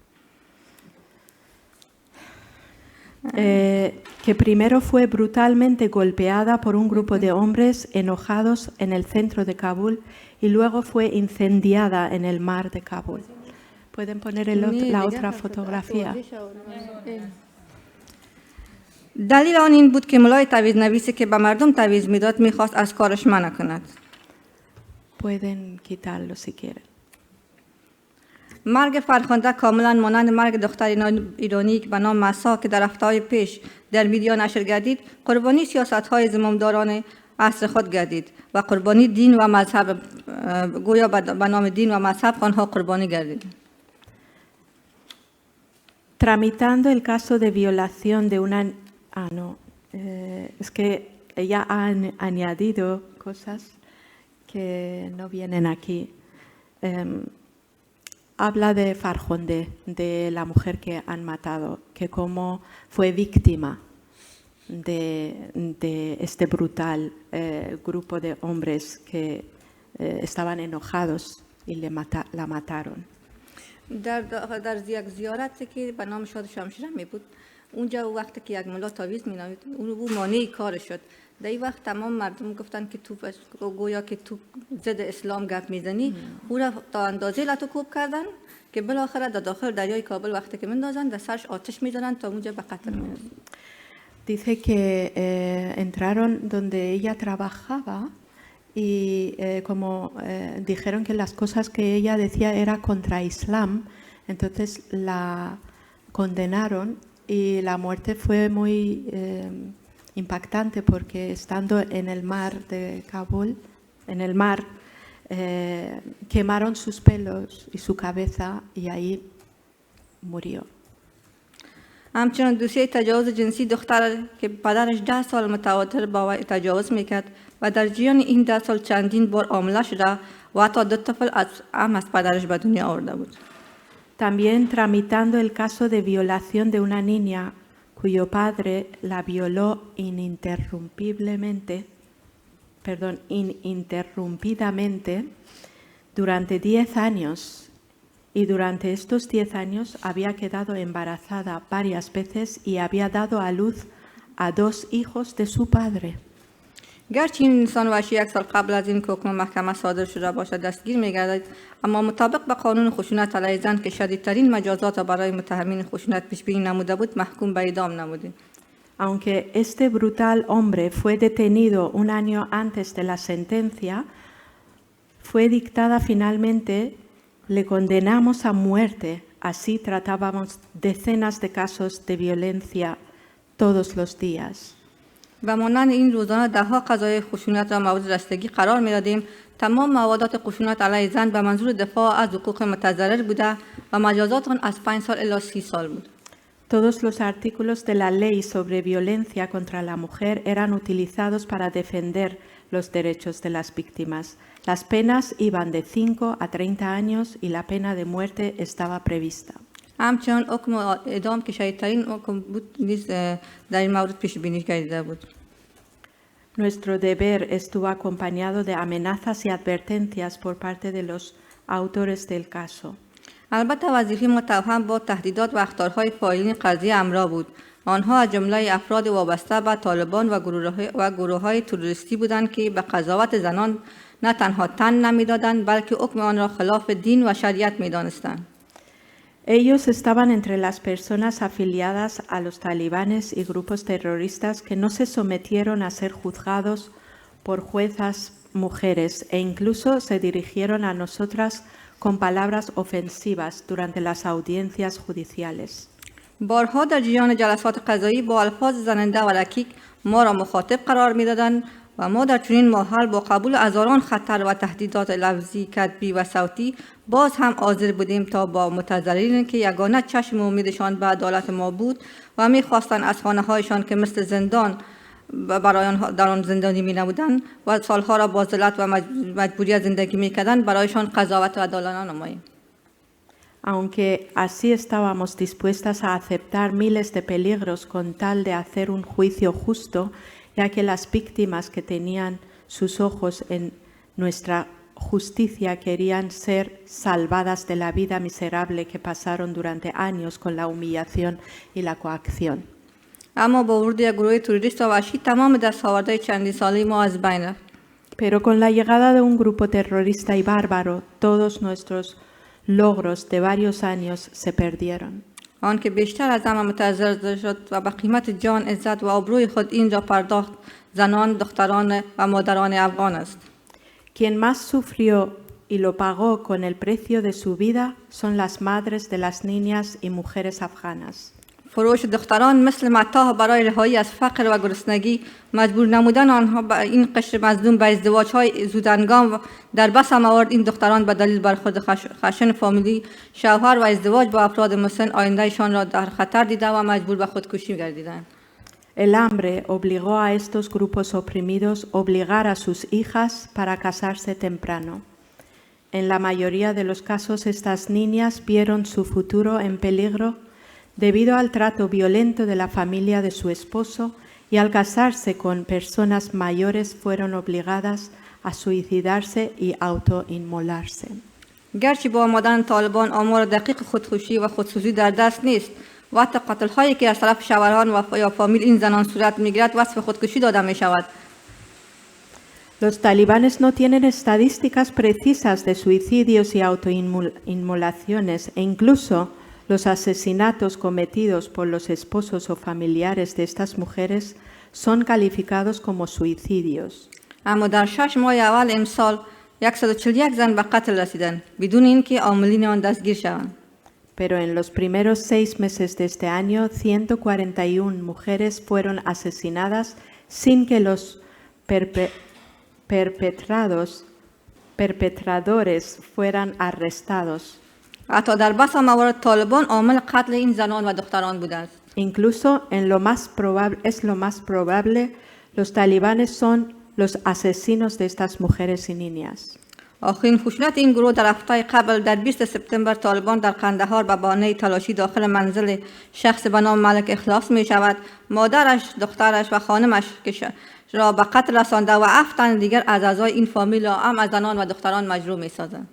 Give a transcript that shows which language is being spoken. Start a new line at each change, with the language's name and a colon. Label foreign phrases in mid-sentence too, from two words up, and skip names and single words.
Spanish: Que primero fue brutalmente golpeada por un grupo de hombres enojados en el centro de Kabul y luego fue incendiada en el mar de Kabul. ¿Pueden poner la otra fotografía?
Persian: دلیل آن این بود که ملای تعویض نویسی که به مردم تعویض میداد میخواست از کارش منع کند.
Spanish: Pueden quitarlo si quieren.
Persian: مرگ فرخنده کاملا مانند مرگ دختر ایرانی به نام مسا که در هفته‌های پیش در میدیا نشر گردید قربانی سیاست‌های زمامداران عصر خود گردید و قربانی دین و مذهب گویا به نام دین و مذهب آنها قربانی گردید.
Spanish: Tramitando el caso de violación de una... es que ella ha añadido cosas que no vienen aquí. Habla de Farkhonde, de la mujer que han matado, que como fue víctima de este brutal grupo de hombres que estaban enojados y la mataron.
Persian: در یک زیارتی که به نام شاد شمشیره می بود اونجا وقتی که یک ملا تعویض می نامید اون مانع کار شد. در این وقت تمام مردم گفتن که تو گویا که تو ضد اسلام گپ میزنی او را تا اندازه لطوکوب کردن که بالاخره در داخل دریای کابل وقتی که میندازن در سرش آتش میزنن تا اونجا به قتل میرسن.
Spanish: Dice que entraron donde ella trabajaba y como dijeron que las cosas que ella decía era contra Islam, entonces la condenaron y la muerte fue muy impactante porque estando en el mar de Kabul, en el mar, quemaron sus pelos y su cabeza y ahí murió.
Persian: همچنین دوسیه تجاوز جنسی دختر که پدرش 10 سال متواتر با وی تجاوز میکرد و در جریان این 10 سال چندین بار حامله شده و حتی 2 طفل از پدرش به دنیا آورده بود.
Spanish: También tramitando el caso de violación de una niña cuyo padre la violó ininterrumpidamente durante 10 años. Y durante estos 10 años había quedado embarazada varias veces y había dado a luz a 2 hijos de su padre.
Persian: گرچه این انسان وحشی 1 سال قبل از این که حکم محکمه صادر شده باشد دستگیر می‌گردد اما مطابق با قانون خشونت علیه زن که شدیدترین مجازات برای متهمین خشونت پیش بینی نموده بود محکوم به اعدام نموده.
Spanish: Aunque este brutal hombre fue detenido un año antes de la sentencia, fue dictada finalmente. Le condenamos a muerte, así tratábamos decenas de casos de violencia todos los días.
Persian: و مانند این روزانه ده‌ها قضای خشونت را مورد رسیدگی قرار می‌دادیم. تمام موادات خشونت علیه زن به منظور دفاع از حقوق متضرر بوده و مجازات آن از 5 سال الی 30 سال بود.
Spanish: Todos los artículos de la ley sobre violencia contra la mujer eran utilizados para defender los derechos de las víctimas. Las penas iban de 5 a 30 años y la pena de muerte estaba prevista.
Persian: همچنان حکم اعدام که شدیدترین حکم بود نیز در این مورد پیش بینی کرده بود.
Spanish: Nuestro deber estuvo acompañado de amenazas y advertencias por parte de los autores del caso.
Persian: البته وظیفه ما توهم با تهدیدات و اخطارهای فاعلین قضیه همراه بود آنها از جمله افراد وابسته به طالبان و گروه‌های تروریستی بودند که به قضاوت زنان نه تنها تن نمی‌دادند بلکه حکم آن را خلاف دین و شریعت می‌دانستند.
Spanish: Ellos estaban entre las personas afiliadas a los talibanes y grupos terroristas que no se sometieron a ser juzgados por juezas mujeres e incluso se dirigieron a nosotras con palabras ofensivas durante las audiencias judiciales.
Persian: بارها در جریان جلسات قضایی با الفاظ زننده و رکیک ما را مخاطب قرار می‌دادند و ما در چنین محل با قبول هزاران خطر و تهدیدات لفظی، کتبی و صوتی باز هم حاضر بودیم تا با متضررین که یگانه چشم امیدشان به عدالت ما بود و می‌خواستند از خانه‌هایشان که مثل زندان برای آنها در آن زندانی می‌نمودند و سالها را با ذلت و مجبوریت زندگی می‌کردند برایشان قضاوت و عدالت نماییم.
Spanish: Aunque así estábamos dispuestas a aceptar miles de peligros con tal de hacer un juicio justo, ya que las víctimas que tenían sus ojos en nuestra justicia querían ser salvadas de la vida miserable que pasaron durante años con la humillación y la coacción.
Persian: اما با ورود یک گروه توریست و وحشی تمام دستاوردهای چندین ساله ما از بین رفت.
Spanish: Pero con la llegada de un grupo terrorista y bárbaro, todos nuestros logros de varios años se perdieron.
Persian: آن که بیشتر از همه متضرر شد و به قیمت جان، عزت و آبروی خود این را پرداخت زنان، دختران و مادران افغان است.
Spanish: Quien más sufrió y lo pagó con el precio de su vida son las madres de las niñas y mujeres afganas.
Persian: فروش دختران مثل متاع برای رهایی از فقر و گرسنگی، مجبور نمودن آنها به این قشر مظلوم به ازدواج‌های زودهنگام در بس موارد این دختران به دلیل برخورد خشن فامیلی، شوهر و ازدواج با افراد مسن آیندهشان را در خطر دیده و مجبور به خودکشی گردیدند.
Spanish: El hambre obligó a estos grupos oprimidos a obligar a sus hijas para casarse temprano. En la mayoría de los casos, estas niñas vieron su futuro en peligro debido al trato violento de la familia de su esposo y al casarse con personas mayores fueron obligadas a suicidarse y autoinmolarse.
Persian: گرچه با آمدن طالبان آمار دقیق خودکشی و خودسوزی در دست نیست و حتی قتل‌هایی که از طرف شوهران و یا فامیل این زنان صورت می‌گیرد وصف خودکشی داده می‌شود.
Spanish: Los talibanes no tienen estadísticas precisas de suicidios y autoinmolaciones e incluso los asesinatos cometidos por los esposos o familiares de estas mujeres son calificados como suicidios.
Persian: اما در 6 ماه اول امسال 141 زن به قتل رسیدند بدون اینکه عاملین آن دستگیر شوند.
Spanish: Pero en los primeros 6 meses de este año, 141 mujeres fueron asesinadas sin que los perpetradores fueran arrestados.
Persian: حتی در بس موارد طالبان عامل قتل این زنان و دختران بودند.
Spanish: Incluso en lo más probable, los talibanes son los asesinos de estas mujeres y niñas.
Persian: آخرین خشونت این گروه در هفته قبل در 20 سپتامبر طالبان در قندهار به بهانه تلاشی داخل منزل شخص به نام ملک اخلاص می شود، مادرش، دخترش و خانمش را به قتل رسانده و 7 تن دیگر از اعضای این فامیل را هم از زنان و دختران مجروح می سازند.